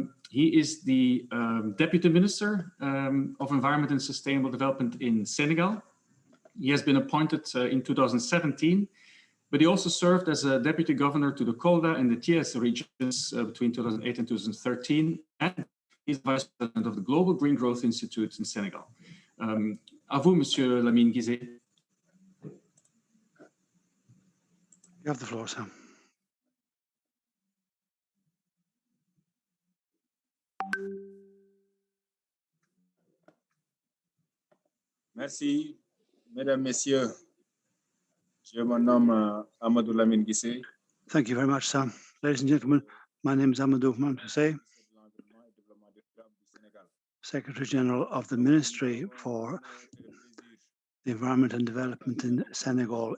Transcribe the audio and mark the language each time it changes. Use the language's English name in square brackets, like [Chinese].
[English] He is the Deputy Minister of Environment and Sustainable Development in Senegal. He has been appointed in 2017, but he also served as a Deputy Governor to the Kolda and the Thiès regions between 2008 and 2013, and he's Vice President of the Global Green Growth Institute in Senegal. [French] À vous, Monsieur Lamine Guizé. [English] You have the floor, sir. [French] Merci, Mesdames, Messieurs. Je me nomme Amadou Lamine Guissé. [English] Thank you very much, sir. Ladies and gentlemen, my name is Amadou Lamine Guissé, Secretary General of the Ministry for the Environment and Development in Senegal.